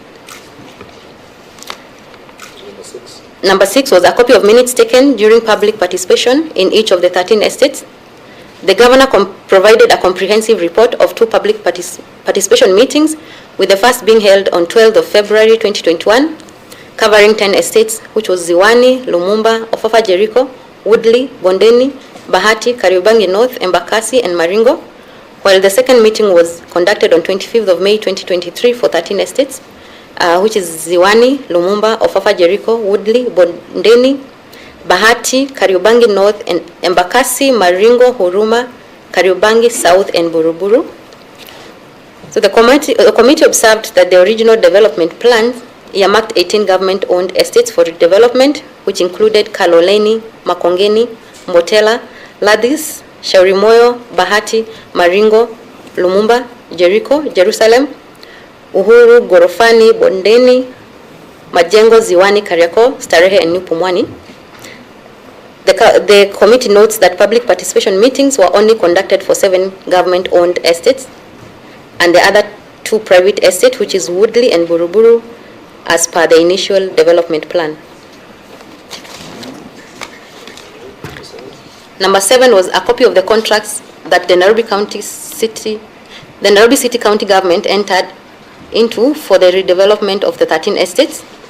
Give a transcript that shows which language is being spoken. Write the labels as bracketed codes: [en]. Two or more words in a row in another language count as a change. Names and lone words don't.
[en] Number 6 was a copy of minutes taken during public participation in each of the 13 estates. The governor provided a comprehensive report of 2 public participation meetings, with the first being held on 12th of February 2021, covering 10 estates, which was Ziwani, Lumumba, Ofafa Jericho, Woodley, Bondeni, Bahati, Kariobangi North, Embakasi, and Maringo, while the second meeting was conducted on 25th of May 2023 for 13 estates, which is Ziwani, Lumumba, Ofafa Jericho, Woodley, Bondeni, Bahati, Kariobangi North, and Embakasi, Maringo, Huruma, Kariobangi South, and Buruburu. So the committee observed that the original development plan earmarked 18 government-owned estates for redevelopment, which included Kaloleni, Makongeni, Motela, Ladis, Shaurimoyo, Bahati, Maringo, Lumumba, Jericho, Jerusalem, Uhuru, Gorofani, Bondeni, Majengo, Ziwani, Kariako, Starehe, and New Pumwani. The committee notes that public participation meetings were only conducted for 7 government-owned estates and the other 2 private estates, which is Woodley and Buruburu, as per the initial development plan. Number 7 was a copy of the contracts that the Nairobi City County Government entered into for the redevelopment of the 13 estates.